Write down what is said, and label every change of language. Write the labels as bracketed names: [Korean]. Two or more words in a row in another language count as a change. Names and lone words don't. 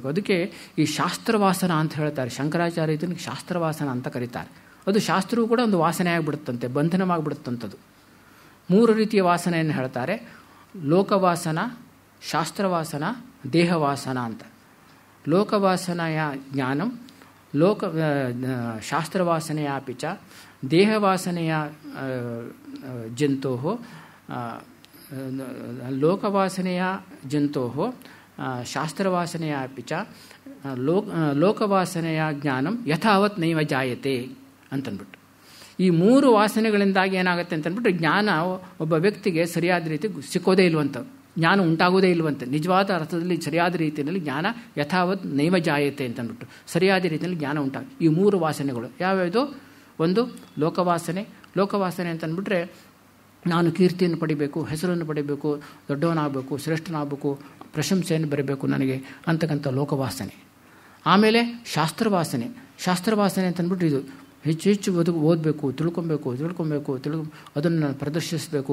[Kannada] ಅದಕ್ಕೆ ಈ ಶಾಸ್ತ್ರವಾಸನ ಅಂತ ಹೇಳ್ತಾರೆ. ಶಂಕರಾಚಾರ್ಯ ಇದನ್ನು ಶಾಸ್ತ್ರವಾಸನ ಅಂತ ಕರೀತಾರೆ. ಅದು ಶಾಸ್ತ್ರವೂ ಕೂಡ ಒಂದು ವಾಸನೆ ಆಗಿಬಿಡುತ್ತಂತೆ, ಬಂಧನವಾಗಿಬಿಡುತ್ತಂಥದ್ದು. 3 ರೀತಿಯ ವಾಸನೆಯನ್ನು ಹೇಳ್ತಾರೆ: ಲೋಕವಾಸನ, ಶಾಸ್ತ್ರವಾಸನ, ದೇಹವಾಸನ ಅಂತ. [Sanskrit] ಲೋಕವಾಸನೆಯ ಜ್ಞಾನಂ, ಶಾಸ್ತ್ರವಾಸನೆಯಾಪಿ ಚ ದೇಹವಾಸನೆಯ ಜಂತೋ, ಲೋಕವಾಸನೆಯ ಜಂತೋ ಶಾಸ್ತ್ರವಾಸನೆಯಾಪಿ ಚ ಲೋಕವಾಸನೆಯ ಜ್ಞಾನಂ ಯಥಾವತ್ ನೈವ ಜಾಯತೆ ಅಂತಂದ್ಬಿಟ್ಟು. [Kannada] ಈ 3 ವಾಸನೆಗಳಿಂದಾಗಿ ಏನಾಗುತ್ತೆ ಅಂತಂದ್ಬಿಟ್ಟು ಜ್ಞಾನ ಒಬ್ಬ ವ್ಯಕ್ತಿಗೆ ಸರಿಯಾದ ರೀತಿ ಸಿಕ್ಕೋದೇ ಇಲ್ವಂತ, ಜ್ಞಾನ ಉಂಟಾಗೋದೇ ಇಲ್ವಂತೆ. ನಿಜವಾದ ಅರ್ಥದಲ್ಲಿ ಸರಿಯಾದ ರೀತಿಯಲ್ಲಿ ಜ್ಞಾನ [Sanskrit] ಯಥಾವತ್ ನೈವ ಜಾಯತೆ [Kannada] ಅಂತಂದ್ಬಿಟ್ಟು ಸರಿಯಾದ ರೀತಿಯಲ್ಲಿ ಜ್ಞಾನ ಉಂಟಾಗ. ಈ 3 ವಾಸನೆಗಳು ಯಾವ್ಯಾವುದು? ಒಂದು ಲೋಕವಾಸನೆ ಅಂತಂದ್ಬಿಟ್ರೆ ನಾನು ಕೀರ್ತಿಯನ್ನು ಪಡಿಬೇಕು, ಹೆಸರನ್ನು ಪಡಿಬೇಕು, ದೊಡ್ಡವನಾಗಬೇಕು, ಶ್ರೇಷ್ಠನಾಗಬೇಕು, ಪ್ರಶಂಸೆಯನ್ನು ಬರಬೇಕು ನನಗೆ ಅಂತಕ್ಕಂಥ ಲೋಕವಾಸನೆ. ಆಮೇಲೆ ಶಾಸ್ತ್ರವಾಸನೆ ಅಂತಂದ್ಬಿಟ್ಟು ಇದು ಹೆಚ್ಚು ಓದಬೇಕು, ತಿಳ್ಕೊಬೇಕು, ಅದನ್ನು ನಾನು ಪ್ರದರ್ಶಿಸಬೇಕು.